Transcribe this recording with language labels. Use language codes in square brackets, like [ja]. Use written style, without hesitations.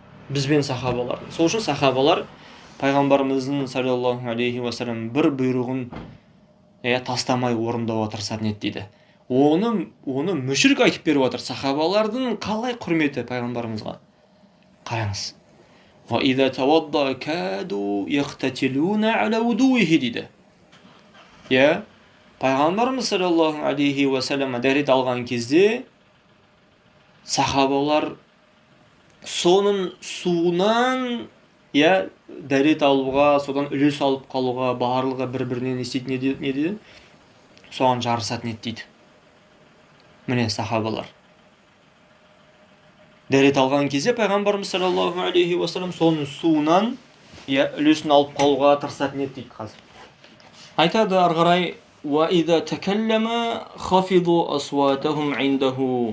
[kk] бізбен сахабалардың. Сол үшін сахабалар пайғамбарымыздың саллаллаху алейхи уассалам бір бұйрығын тастамай орындауға тырысатын еді дейді. Оны мүшрик айтып беріп отыр. Сахабалардың қалай құрметі пайғамбарымызға. Қараңыз. [ar] وَإِذَا تَوَضَّأَ كَادُوا يَقْتَتِلُونَ عَلَى وُضُوئِهِ [kk] дейді. Пайғамбарымыз саллаллаху алейхи уассалам дәрет алған кезде сахабалар соның суынан дәрет алуға, содан үлес алып қалуға, барлығы бір-бірінен істейтін не дейді? Соған жарысатын еді дейді. Міне сахабалар. Дәрет алған кезде пайғамбарымыз саллаллаху алейхи уассалам соның суынан үлесін алып қалуға тырысатын еді дейді қазір. Айтады ары қарай: [ar] وَإِذَا تَكَلَّمَ خَفِضُوا أَصْوَاتَهُمْ عِنْدَهُ.